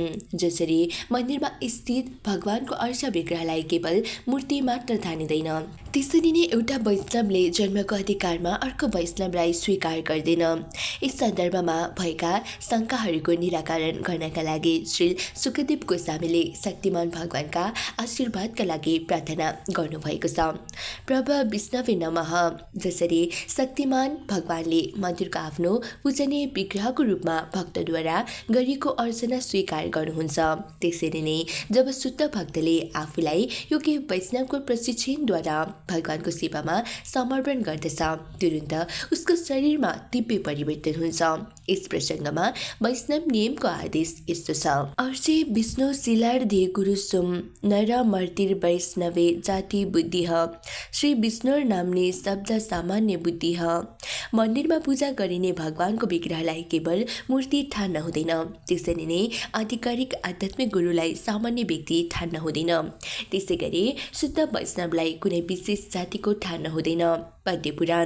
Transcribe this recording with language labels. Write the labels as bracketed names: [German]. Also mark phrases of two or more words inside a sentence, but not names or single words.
[Nepali] जसरी मन्दिरमा स्थित भगवानको अर्चा विग्रहलाई केवल मूर्ति मात्र ठानिँदैन त्यसरी नै एउटा वैष्णवले जन्मको अधिकारमा अर्को वैष्णवलाई स्वीकार गर्दैन। यस सन्दर्भमा भएका शङ्काहरूको निराकरण गर्नका लागि श्री सुखदेव गोस्वामीले शक्तिमान भगवानका आशीर्वादका लागि प्रार्थना गर्नुभएको छ। [Sanskrit] प्रभ विष्णवे नमः। [Nepali] जसरी शक्तिमान भगवानले मन्दिरको आफ्नो पूजनीय विग्रहको रूपमा भक्तद्वारा गरिएको अर्चना स्वीकार गर्नुहुन्छ त्यसरी नै जब शुद्ध भक्तले आफूलाई योग्य वैष्णवको प्रशिक्षणद्वारा भगवानको सेवामा समर्पण गर्दछ तुरुन्त उसको शरीरमा दिव्य परिवर्तन हुन्छ। यस प्रसङ्गमा वैष्णव नियमको आदेश यस्तो छ। [Sanskrit] अर्चे विष्णु शिलार्धे गुरु सुम नर मर्तिर वैष्णवे जाति बुद्धि श्री विष्णुर नाम्ने शब्द सामान्य बुद्धि। [Nepali] मन्दिरमा पूजा गरिने भगवानको विग्रहलाई केवल मूर्ति ठान्न हुँदैन त्यसरी नै आधिकारिक आध्यात्मिक गुरुलाई सामान्य व्यक्ति ठान्न हुँदैन। त्यसै गरी शुद्ध वैष्णवलाई कुनै विशेष जातिको ठान्न हुँदैन। पद्य पुराण।